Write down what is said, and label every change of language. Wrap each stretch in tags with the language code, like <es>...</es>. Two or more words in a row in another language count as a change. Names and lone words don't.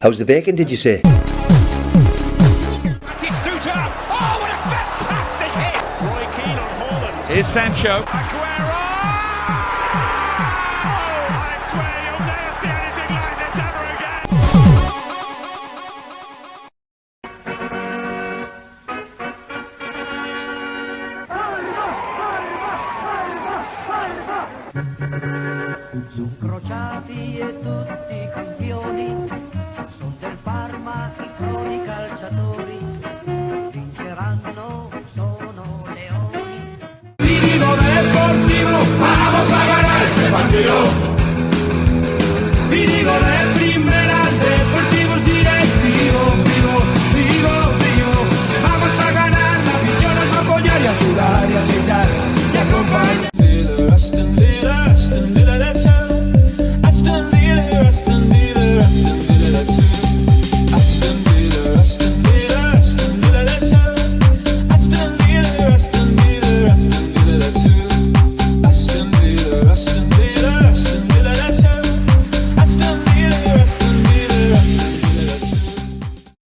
<en>How's the bacon, did you say? Batistuta! Oh, what a fantastic hit! Roy Keane on Haaland. Here's Sancho. Aguero! I swear you'll never see anything like this ever again!</en> <it>Crociati e tutti campioni, son del Parma i croni calciatori, vinceranno, sono leoni.</it> <es>Vivo Deportivo, vamos a ganar este partido. Y digo de primera, Deportivo es directivo, vivo. Vamos a ganar, la afición nos va a apoyar y ayudar y a chillar y acompañar.</es> <en>Aston Villa, that's how. Aston Villa, that's who. Aston Villa, that's how. Aston Villa, that's who. Aston Villa, that's how. Aston Villa, that's who.</en>